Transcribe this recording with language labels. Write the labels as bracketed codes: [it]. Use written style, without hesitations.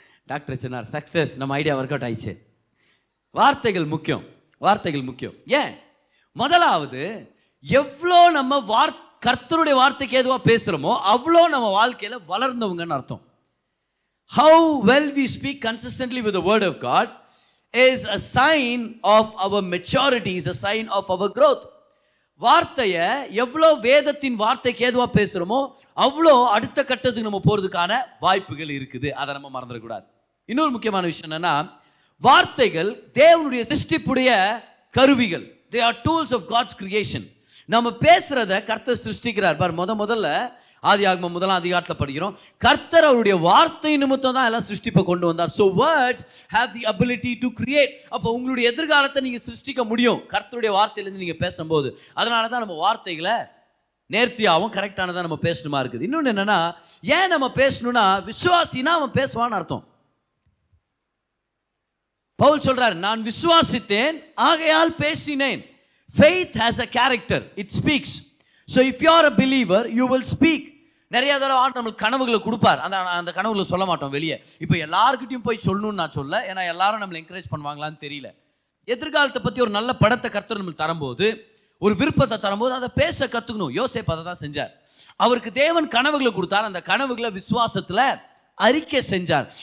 [ta] Doctor சொன்னார், success, நம்ம idea work out ஆயிடுச்சு. வார்த்தைகள் முக்கியம், வார்த்தைகள் முக்கியம். ஏன்? முதலாவது, எவ்வளோ நம்ம கர்த்தருடைய வார்த்தைக்கு ஏதுவாக பேசுகிறோமோ அவ்வளோ நம்ம வாழ்க்கையில் வளர்ந்தவங்கன்னு அர்த்தம். [en] How well we speak consistently with the word of God is a sign of our maturity, is a sign of our growth. [ta] வார்த்தையை எவ்வளோ வேதத்தின் வார்த்தைக்கு ஏதுவாக பேசுகிறோமோ அவ்வளோ அடுத்த கட்டத்துக்கு நம்ம போகிறதுக்கான வாய்ப்புகள் இருக்குது. அதை நம்ம மறந்துடக்கூடாது. இன்னொரு முக்கியமான விஷயம் என்னன்னா, வார்த்தைகள் தேவனுடைய சிருஷ்டிப்புடைய கருவிகள். [en] They are tools of God's creation. [ta] நம்ம பேசுறத கர்த்தர் சிருஷ்டிக்கிறார். பார், முதல்ல ஆதியாகமம் 1ஆம் அதிகாரத்தில் படிக்கிறோம், கர்த்தர் அவருடைய வார்த்தை நிமித்தம் தான் எல்லாம் சிருஷ்டிப்பை கொண்டு வந்தார். [en] So words have the ability to create. [ta] அப்போ உங்களுடைய எதிர்காலத்தை நீங்கள் சிருஷ்டிக்க முடியும் கர்த்தருடைய வார்த்தையிலேருந்து நீங்கள் பேசும்போது. அதனால தான் நம்ம வார்த்தைகளை நேர்த்தியாகவும் கரெக்டானதான் நம்ம பேசணுமா இருக்குது. இன்னொன்று என்னன்னா, ஏன் நம்ம பேசணும்னா, விசுவாசினா அவன் பேசுவான்னு அர்த்தம். பவுல் சொல்றார், நான் விசுவாசித்தேன் ஆகையால் பேசினேன். [en] Faith has a character, it speaks. So if you are a believer, you will speak. [ta] நிறைய தடவை ஆண்டு நம்மளுக்கு கனவுகளை கொடுப்பார். அந்த கனவுகளை சொல்ல மாட்டோம் வெளியே. இப்போ எல்லாருக்கிட்டையும் போய் சொல்லணும்னு நான் சொல்ல, ஏன்னா எல்லாரும் நம்மளை என்கரேஜ் பண்ணுவாங்களான்னு தெரியல. எதிர்காலத்தை பற்றி ஒரு நல்ல படத்தை கர்த்தர் நம்மளுக்கு தரும்போது, ஒரு விருப்பத்தை தரும்போது அதை பேச கற்றுக்கணும். யோசேப்பு அதை தான் செஞ்சார். அவருக்கு தேவன் கனவுகளை கொடுத்தார். அந்த கனவுகளை விசுவாசத்தில் அறிக்கை செஞ்சார்.